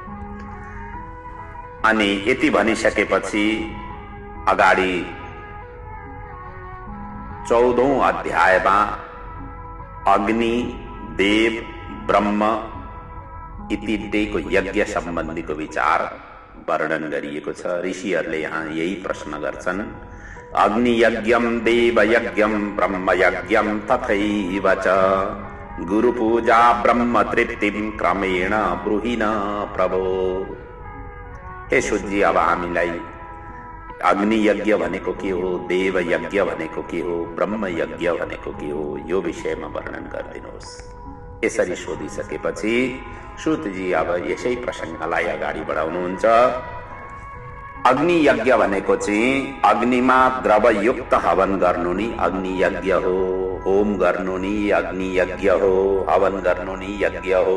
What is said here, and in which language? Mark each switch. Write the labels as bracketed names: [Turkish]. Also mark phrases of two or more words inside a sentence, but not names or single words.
[Nepali] अनि यति भनिसकेपछि अगाडि 14औं अध्यायमा अग्नि, देव, ब्रह्म इत्यादिको यज्ञ सम्बन्धीको विचार वर्णन गरिएको छ। ऋषिहरूले यहाँ यही प्रश्न गर्छन्, [Sanskrit] अग्नि यज्ञम देव यज्ञम ब्रह्म यज्ञम तथैव च गुरु पूजा ब्रह्म तृप्तिम क्रमेण ब्रूहिन प्रभो। [Nepali] हे सूर्यजी, अब हामीलाई अग्नि यज्ञ भनेको के हो, देव यज्ञ भनेको के हो, ब्रह्म यज्ञ भनेको के हो, यो विषयमा वर्णन गरिदिनुहोस्। यसरी सोधिसकेपछि सूतजी अब यसै प्रसङ्गलाई अगाडि बढाउनुहुन्छ। अग्नि यज्ञ भनेको चाहिँ अग्निमा द्रवयुक्त हवन गर्नु नि अग्नि यज्ञ हो, होम गर्नु नि अग्नि यज्ञ हो, हवन गर्नु नि यज्ञ हो।